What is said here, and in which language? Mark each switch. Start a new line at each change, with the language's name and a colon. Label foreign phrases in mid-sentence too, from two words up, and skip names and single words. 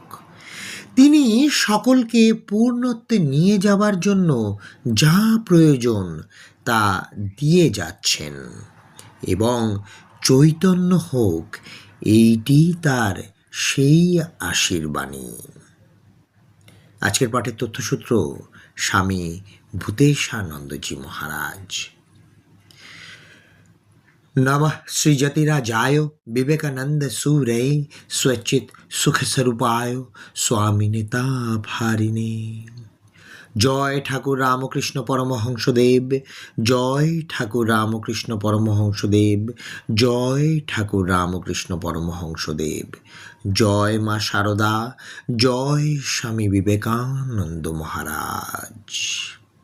Bangla: তিনি সকলকে পূর্ণত্বে নিয়ে যাবার জন্য যা প্রয়োজন তা দিয়ে যাচ্ছেন, এবং চৈতন্য হোক, এইটি তার সেই আশীর্বাণী। আজকের পাঠের তথ্যসূত্র স্বামী ভূতেশানন্দজি মহারাজ।
Sanskrit: नमः श्रीजतिराजाय विवेकानंद सूरे स्वचित सुख स्वरूपाय स्वामिनिताभारिणे।
Bangla: জয় ঠাকুর রামকৃষ্ণ পরমহংসদেব, জয় ঠাকুর রামকৃষ্ণ পরমহংসদেব, জয় ঠাকুর রামকৃষ্ণ পরমহংসদেব, জয় মা শারদা, জয় স্বামী বিবেকানন্দ মহারাজ।